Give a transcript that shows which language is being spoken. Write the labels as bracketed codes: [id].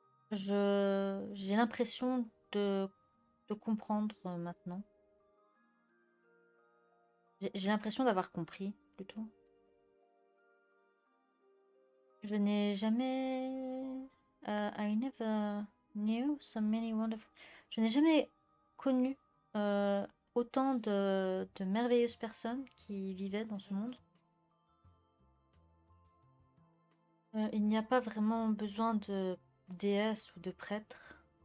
[fr] J'ai l'impression de comprendre maintenant. J'ai l'impression d'avoir compris, plutôt. Je n'ai jamais... [en] I never knew so many wonderful... [fr] Je n'ai jamais connu autant de merveilleuses personnes qui vivaient dans ce monde. Il n'y a pas vraiment besoin de déesse ou de prêtre.